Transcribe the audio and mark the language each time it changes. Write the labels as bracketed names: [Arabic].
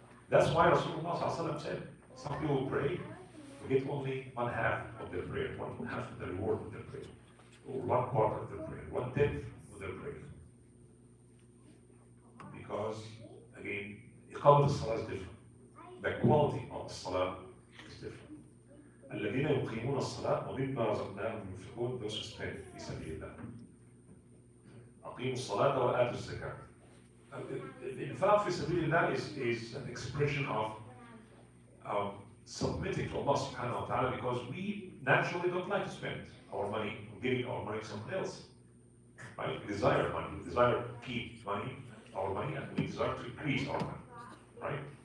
[English] That's why Rasulullah said, some people pray, we get only 1/2 of their prayer, 1/2 of the reward of their prayer, or 1/4 of their prayer, 1/10 of their prayer. Because, again, iqamah salah is different. The quality of the salah is different. [Arabic] الذين يقيمون الصلاة ومما رزقناهم ينفقون. [English] Those who spend [Arabic] في سبيل الله. أقيموا الصلاة وآتوا الزكاة. [English] The infaq [Arabic] في سبيل الله [English] is an expression of submitting to Allah subhanahu wa ta'ala because we naturally don't like to spend our money, giving our money to someone else. Right? We desire money, we desire to keep money, our money, and we desire to increase our money. Right?